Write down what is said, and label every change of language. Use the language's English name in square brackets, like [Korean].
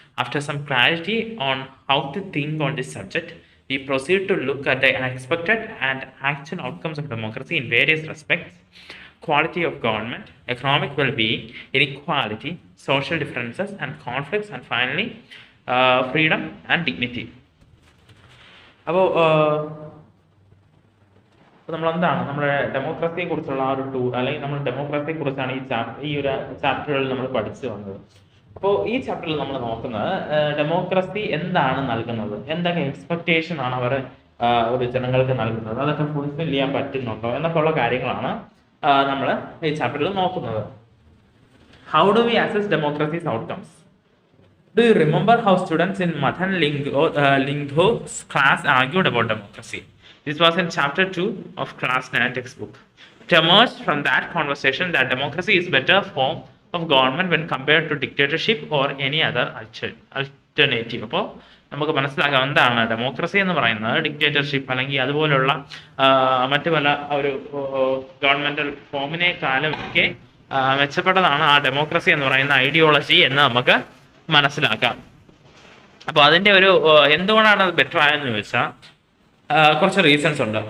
[English] After some clarity on how to think on this subject, we proceed to look at the expected and actual outcomes of democracy in various respects: quality of government, economic well-being, inequality, social differences and conflicts, and finally, freedom and dignity. [Malayalam] അപ്പോൾ നമ്മളെന്താണ് നമ്മുടെ ഡെമോക്രസിയെ കുറിച്ചുള്ള ആ ഒരു tour, അല്ലെങ്കിൽ നമ്മൾ ഡെമോക്രസിയെ കുറിച്ചാണ് ഈ ഒരു ചാപ്റ്ററുകളിൽ നമ്മൾ പഠിച്ചു വന്നത്. അപ്പോൾ ഈ ചാപ്റ്ററിൽ നമ്മൾ നോക്കുന്നത് ഡെമോക്രസി എന്താണ് നൽകുന്നത്, എന്തൊക്കെ എക്സ്പെക്ടേഷൻ ആണ് അവർ ഒരു ജനങ്ങൾക്ക് നൽകുന്നത്, അതൊക്കെ ഫുൾഫിൽ ചെയ്യാൻ പറ്റുന്നുണ്ടോ എന്നൊക്കെയുള്ള കാര്യങ്ങളാണ് നമ്മൾ ഈ ചാപ്റ്ററിൽ നോക്കുന്നത്. [English] How do we assess democracy's outcomes? Do you remember how students in Mathan Lingho's class argued about democracy? This was in chapter 2 of class 9 textbook. It emerged from that conversation that democracy is better form of government when compared to dictatorship or any other alternative. [Malayalam] അപ്പോൾ നമുക്ക് മനസ്സിലാക്കാം എന്താണ് democracy എന്ന് പറയുന്നത്. Dictatorship അല്ലെങ്കിൽ അതുപോലുള്ള മറ്റു പല ഒരു ഗവൺമെന്റൽ ഫോമിനേക്കാളും ഒക്കെ മെച്ചപ്പെട്ടതാണ് ആ ഡെമോക്രസി എന്ന് പറയുന്ന ഐഡിയോളജി എന്ന് നമുക്ക് മനസ്സിലാക്കാം. അപ്പോൾ അതിൻ്റെ ഒരു എന്തുകൊണ്ടാണ് അത് ബെറ്റർ ആയെന്ന് ചോദിച്ചാൽ കുറച്ച് റീസൺസ് ഉണ്ട്.